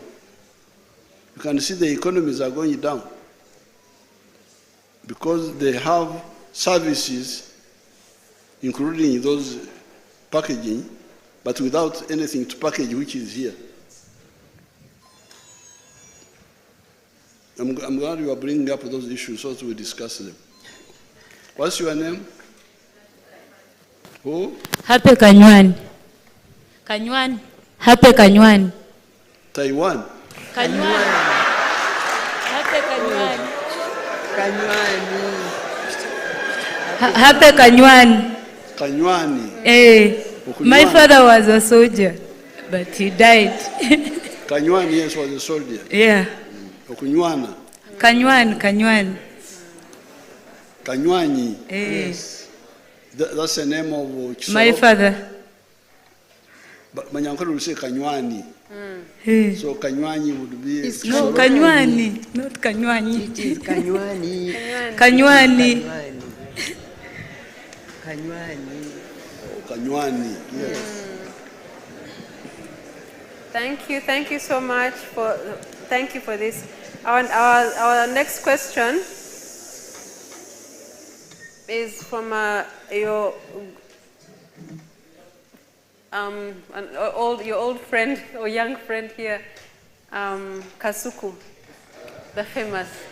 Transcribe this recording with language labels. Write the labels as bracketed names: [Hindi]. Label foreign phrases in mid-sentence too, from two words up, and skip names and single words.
[English] You can see the economies are going down because they have services, including those packaging, but without anything to package, which is here. I'm glad you are bringing up those issues so that we discuss them. What's your name? Who? Happy Kanywan. Kanywan. Happy Kanywan. Taiwan. Kanywan. Happy Kanywan. Happy Kanywan. Kanywani. My father was a soldier, but he died. Kanywani, yes, was a soldier. Yeah. Okunywana. Kanywan. Kanywanyi. Yes. That's the name of Chisoro. My father. But Manyankolo will say Kanywanyi. So Kanywanyi would be. It's No, Chisoro. Kanywanyi, not Kanywanyi. It is Kanywanyi. Kanywanyi. Kanywanyi. Oh, Kanywanyi, yes. Thank you so much thank you for this. Our next question is from your old friend or young friend here, Kasuku, the famous.